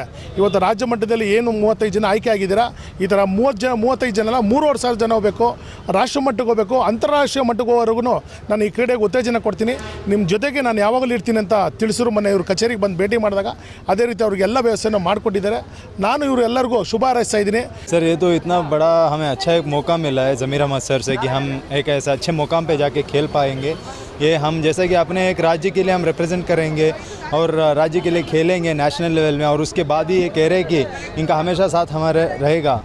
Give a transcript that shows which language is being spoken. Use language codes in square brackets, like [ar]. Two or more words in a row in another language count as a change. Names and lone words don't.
[kn] ಇವತ್ತು ರಾಜ್ಯ ಮಟ್ಟದಲ್ಲಿ ಏನು 35 ಜನ ಆಯ್ಕೆ ಆಗಿದ್ದೀರಾ, ಈ ಥರ 35 ಜನ 3,500 ಜನ ಹೋಗಬೇಕು, ರಾಷ್ಟ್ರ ಮಟ್ಟಕ್ಕೆ ಹೋಗಬೇಕು, ಅಂತಾರಾಷ್ಟ್ರೀಯ ಮಟ್ಟಕ್ಕೆ ಹೋಗೋವರೆಗೂ ನಾನು ಈ ಕ್ರೀಡೆಗೆ ಉತ್ತೇಜನ ಕೊಡ್ತೀನಿ, ನಿಮ್ಮ ಜೊತೆಗೆ ನಾನು ಯಾವಾಗಲೂ ಇರ್ತೀನಿ ಅಂತ ತಿಳಿಸಿದ್ರು। ಮೊನ್ನೆ ಇವರು ಕಚೇರಿಗೆ ಬಂದು ಭೇಟಿ ಮಾಡಿದಾಗ ಅದೇ ರೀತಿ ಅವ್ರಿಗೆ ಎಲ್ಲ ವ್ಯವಸ್ಥೆಯನ್ನು ಮಾಡಿಕೊಟ್ಟಿದ್ದಾರೆ। ನಾನು ಇವರು ಎಲ್ಲರಿಗೂ ಶುಭ ಹಾರೈಸ್ತಾ ಇದ್ದೀನಿ। [hi] सर ये तो इतना बड़ा हमें अच्छा एक मौका मिला है ज़मीर अहमद सर से कि हम एक ऐसा अच्छे मुकाम पे जाके खेल पाएंगे। ये हम जैसे कि अपने एक राज्य के लिए हम रिप्रेजेंट करेंगे और राज्य के लिए खेलेंगे [en] national level [hi] में, और उसके बाद ही ये कह रहे हैं कि इनका हमेशा साथ हमारे रहेगा।